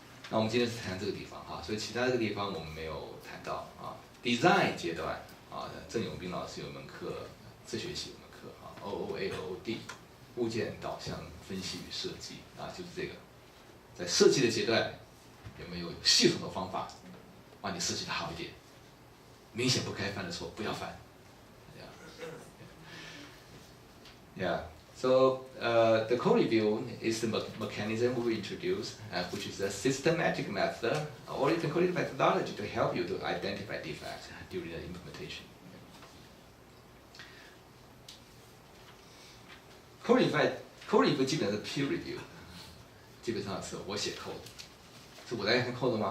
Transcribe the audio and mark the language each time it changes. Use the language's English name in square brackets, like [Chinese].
[Chinese] 那我们今天是谈这个地方所以其他这个地方我们没有谈到design 阶段郑永斌老师有门课，这学期有门课OOAOD 物件导向分析与设计就是这个，在设计的阶段有没有系统的方法把你设计的好一点？明显不该犯的错不要犯。 [English] Yeah. So the code review is the mechanism we introduce, which is a systematic method, or you can call it methodology to help you to identify defects during the implementation. [Chinese] Code review 基本上是 peer review， 基本上是我写 code， 是我在看 code 吗？